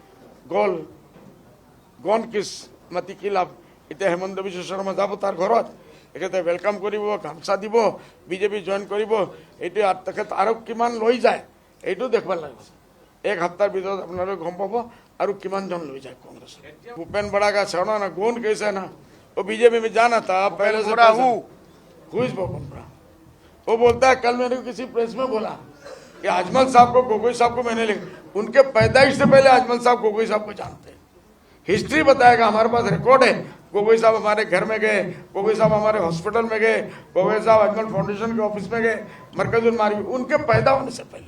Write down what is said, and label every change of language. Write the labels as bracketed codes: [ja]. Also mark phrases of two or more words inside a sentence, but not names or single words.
[as] গন কিছ মাতি কি লাভ। এতিয়া হেমন্ত বিশ্ব শৰ্মা যাব তাৰ ঘৰত, তেখেতে ৱেলকাম কৰিব, গামোচা দিব, বিজেপি জইন কৰিব। এইটো তেখেত আৰু কিমান লৈ যায় এইটো দেখব লাগিছে। এক সপ্তাহৰ ভিতৰত আপোনালোকে গম পাব আৰু কিমানজন লৈ যায় कांग्रेस। [hi] भूपेन बड़ा का छोड़ो ना, कौन कैसे ना, वो बीजेपी में जाना था पहले से। भूपेन बड़ा वो बोलता है, कल मैंने किसी प्रेस में बोला कि अजमल साहब को, गोगोई साहब को मैंने लिखा, उनके पैदाइश से पहले अजमल साहब गोगोई साहब को जानते हैं। हिस्ट्री बताएगा, हमारे पास रिकॉर्ड है। गोगोई साहब हमारे घर में गए, गोगोई साहब हमारे हॉस्पिटल में गए, गोगोई साहब अजमल फाउंडेशन के ऑफिस में गए, मरकजुल मारी, उनके पैदा होने से पहले।